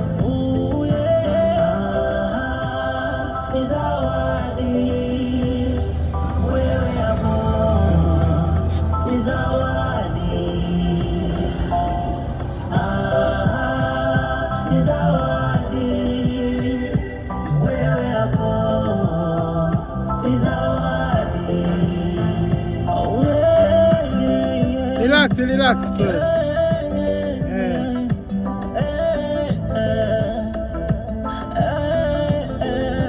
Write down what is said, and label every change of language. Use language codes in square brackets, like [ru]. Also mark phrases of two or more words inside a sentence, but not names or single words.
[sw] Ooh, yeah. Ni zawadi, wewe hapo. Ni zawadi. Ah, ni zawadi. Wewe hapo. Ni zawadi. [en] Oh, yeah, yeah, yeah. Relax, relax, tu. Yeah, yeah, yeah. Eh. Eh, eh, eh, eh.